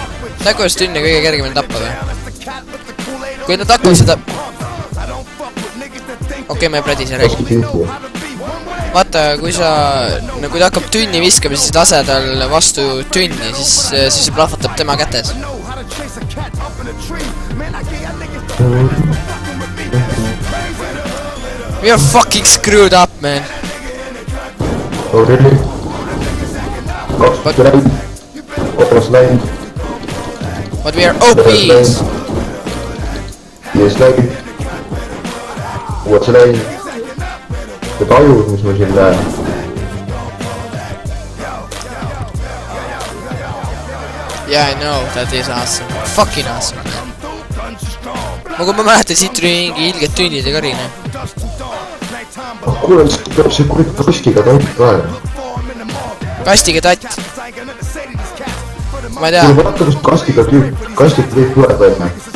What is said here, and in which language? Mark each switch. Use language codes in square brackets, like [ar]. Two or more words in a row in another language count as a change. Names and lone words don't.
[et] tea , kuidas tünne kõige kergemalt tappa või ? kui nad hakkavad seda . okei , ma ei plädise , räägi . vaata , kui ta hakkab tünni viskama , siis lase tal vastu tünni , siis see plahvatab tema kätes . [en] We are fucking screwed up , man . oh really ? [et] kaks läinud . kolmas läinud . [en] But we are OPs . [et] viies läinud . uues läinud . Need ajud , mis ma siin näen . [en] Yeah , I know , that is awesome . Fucking awesome , man . [et] kui ma mäletan , siit tuli mingi ilged tünnid ja karine . kuule , peab see kurat kastiga tatt ka ju . kastiga tatt . ma ei tea kuule , vaata , kus kastiga tüüp tuleb onju .